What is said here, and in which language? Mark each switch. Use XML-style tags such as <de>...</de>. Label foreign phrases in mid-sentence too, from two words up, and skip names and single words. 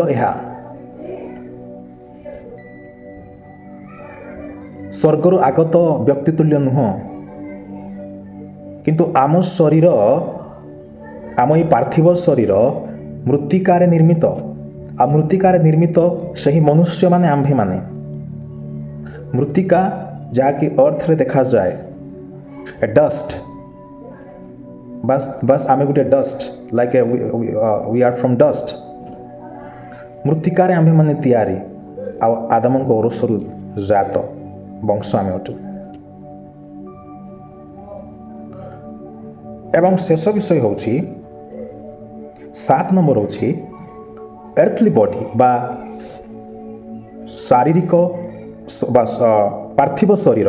<or>ଏହା ସ୍ୱର୍ଗରୁ ଆଗତ ବ୍ୟକ୍ତି ତୁଲ୍ୟ ନୁହଁ, କିନ୍ତୁ ଆମ ଶରୀର, ଆମ ଏଇ ପାର୍ଥିବ ଶରୀର ମୃତ୍ତିକାରେ ନିର୍ମିତ। ଆଉ ମୃତ୍ତିକାରେ ନିର୍ମିତ ସେହି ମନୁଷ୍ୟମାନେ, ଆମ୍ଭେମାନେ। ମୃତ୍ତିକା ଯାହାକି ଅର୍ଥରେ ଦେଖାଯାଏ,</or> <en>a dust,</en> <or>ବାସ୍ ଆମେ ଗୋଟେ ଡଷ୍ଟ,</or> <en>like we are from dust.</en> <or>ମୃତ୍ତିକାରେ ଆମ୍ଭେମାନେ ତିଆରି, ଆଉ ଆଦାମଙ୍କ ଔରସରୁ ଜାତ ବଂଶ ଆମେ ଅଟୁ। ଏବଂ ଶେଷ ବିଷୟ ହେଉଛି 7 ନମ୍ବର ହେଉଛି</or> <en>earthly body</en> <or>ବା ଶାରୀରିକ ବା ପାର୍ଥିବ ଶରୀର।</or>